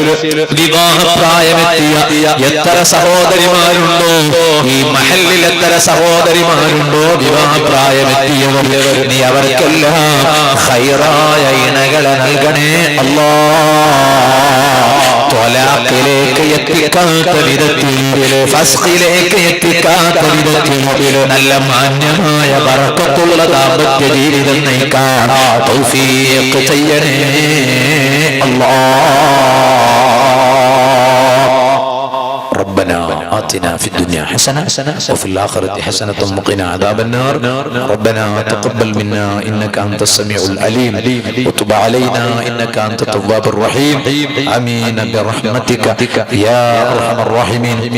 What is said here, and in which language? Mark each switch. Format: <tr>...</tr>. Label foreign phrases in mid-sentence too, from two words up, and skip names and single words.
<ml>വിവാഹപ്രായമെത്തിയ എത്ര സഹോദരിമാരുണ്ടോ ഈ മഹല്ലിൽ എത്ര സഹോദരിമാരുണ്ടോ വിവാഹപ്രായമെത്തിയവർ നീ അവർക്കെല്ലാം ഖൈറായ ഇണകളെ നൽകണേ അല്ലാഹ് ത്വലാഖിലേക്ക് എത്തിക്കാത്ത വിധത്തിൽ ഫസ്ഖിലേക്ക് എത്തിക്കാത്ത വിധത്തിൽ നല്ല മാന്യമായ ബറക്കത്തുള്ള ദാമ്പത്യ ജീവിതം നയിക്കാൻ തൗഫീഖ് ചെയ്യണേ</ml> <ar>ربنا آتنا في الدنيا حسنة وفي الآخرة حسنة وقنا عذاب النار ربنا تقبل منا إنك أنت السميع العليم وتب علينا إنك أنت التواب الرحيم آمين برحمتك يا أرحم الراحمين</ar>